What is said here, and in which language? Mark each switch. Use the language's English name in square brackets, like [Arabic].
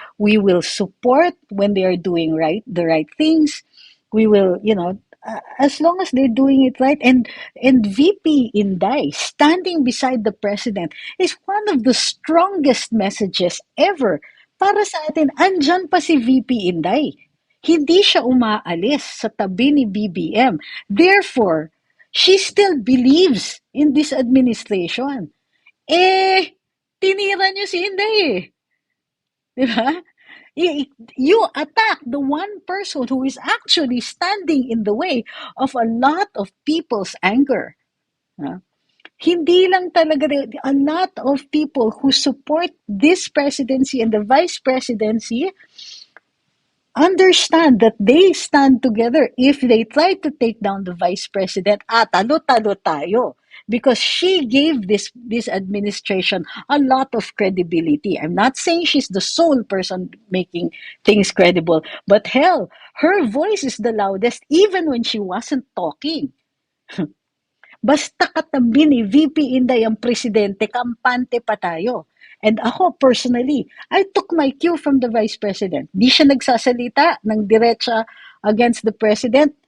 [English] We will support when they are doing the right things. We will, as long as they're doing it right. And VP Inday standing beside the President is one of the strongest messages ever. [Filipino] Para sa atin, andyan pa si VP Inday. Hindi siya umaalis sa tabi ni BBM. [English] Therefore, she still believes in this administration. [Filipino] Tinira niyo si Inday eh. Di ba? [English] You attack the one person who is actually standing in the way of a lot of people's anger. [Filipino] Hindi lang talaga, [English] a lot of people who support this presidency and the vice presidency understand that they stand together. If they try to take down the vice president, [Filipino] talo-talo tayo. [English] Because she gave this administration a lot of credibility. I'm not saying she's the sole person making things credible, but hell, her voice is the loudest even when she wasn't talking. [Filipino] Basta katabi ni VP Inday ang presidente, kampante pa tayo. [English] And ako, personally, I took my cue from the Vice President. [Filipino] Di siya nagsasalita ng diretsa [English] against the President.